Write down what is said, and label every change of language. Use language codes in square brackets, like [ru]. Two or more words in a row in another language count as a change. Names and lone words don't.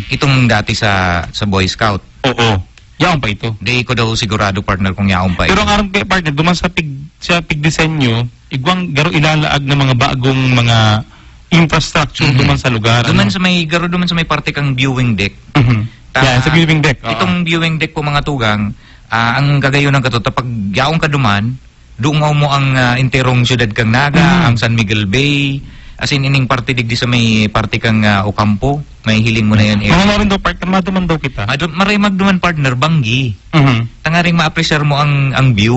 [bik] Itong dati sa Boy Scout. Oo. Yaon pa ito. Di ko daw sigurado partner kung yaon pa ito. Pero ang arang partner, duman sa pigdisenyo, igwang garo ilalaag na mga bagong mga infrastructure duman sa lugar. Duman sa may parte kang [en] viewing deck. [bik] Yan, sa [en] viewing deck. [bik] Itong [en] viewing deck [bik] po mga tugang, ang gagayon ng katuta, pag yaong ka duman, dungaw mo ang interong syudad kang Naga, ang San Miguel Bay, [en] as in [bik] ining parte digdi sa may parte kang Ocampo, may hiling mo na yan. Mga rin daw part ka maduman daw kita. Maray magduman partner, banggi. Tangaring ma-appreciate mo ang view.